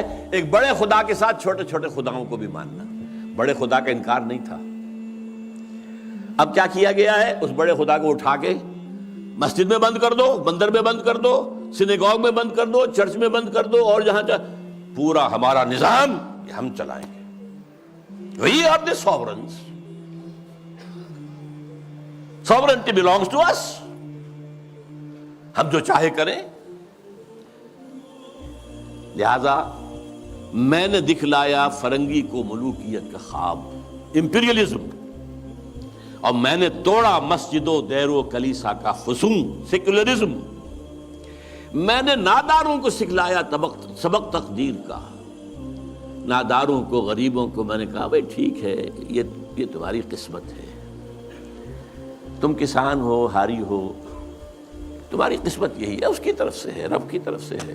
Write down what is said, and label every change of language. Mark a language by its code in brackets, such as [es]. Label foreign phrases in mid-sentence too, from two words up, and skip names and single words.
[ur] ایک بڑے خدا کے ساتھ چھوٹے چھوٹے خداؤں کو بھی ماننا، بڑے خدا کا انکار نہیں تھا۔ اب کیا کیا گیا ہے؟ اس بڑے خدا کو اٹھا کے مسجد میں بند کر دو، مندر میں بند کر دو، سینیگوگ میں بند کر دو، چرچ میں بند کر دو، اور جہاں پورا ہمارا نظام یہ ہم چلائیں گے۔ [en] we are the sovereigns, sovereignty belongs to us، [ur] ہم جو چاہے کریں۔ لہذا میں نے دکھلایا فرنگی کو ملوکیت کا خواب، امپیریلزم، اور میں نے توڑا مسجد و دیر و کلیسا کا فسون، سیکولرزم۔ میں نے ناداروں کو سکھلایا سبق تقدیر کا، ناداروں کو، غریبوں کو میں نے کہا بھائی ٹھیک ہے، یہ تمہاری قسمت ہے، تم کسان ہو، ہاری ہو، تمہاری قسمت یہی ہے، اس کی طرف سے ہے، رب کی طرف سے ہے۔